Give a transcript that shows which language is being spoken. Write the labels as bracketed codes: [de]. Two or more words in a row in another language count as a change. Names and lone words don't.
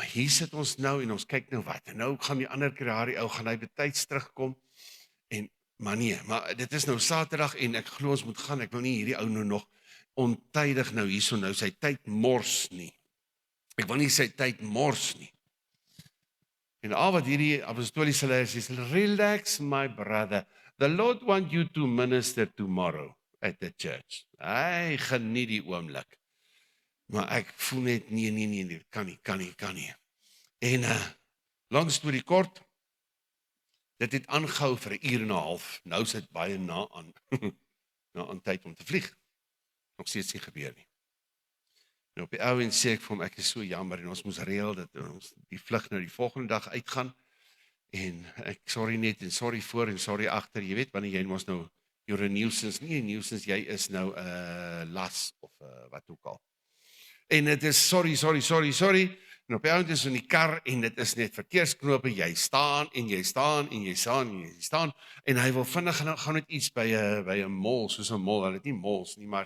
[af] Hier sit ons nou en ons kyk nou wat. En nou gaan die ander Kreari ou, gaan hy betyds terugkom. Maar dit is nou Saterdag en ek glo ons moet gaan. Ek wil nie hierdie ou nou nog ontydig nou hierso nou sy tyd mors nie. Ek wil nie sy tyd mors nie. En al wat hierdie apostoliese leiers sê, [en] relax my brother. The Lord want you to minister tomorrow at the church. [af] Hy geniet die oomblik. Maar ek voel net, nee, kan nie. En, lang storie kort, dit het aangehou vir 'n uur en 'n half, nou is dit baie na aan tyd om te vlieg. Nog steeds nie gebeur nie. En op die ou en sê ek vir hom, ek is so jammer, en ons moes reël, dat ons die vlug nou die volgende dag uitgaan, en ek sorry net, en sorry voor, en sorry agter, jy weet, wanneer jy was nou, [en] you're a nuisance, [af] nie 'n nuisance, jy is nou 'n las, of wat ook al. En dit is sorry, en op die ouend is in die kar, en dit is net verkeersknope, jy staan, en hy wil vinnig gaan net iets by 'n mall, soos 'n mall, hulle het nie malls nie, maar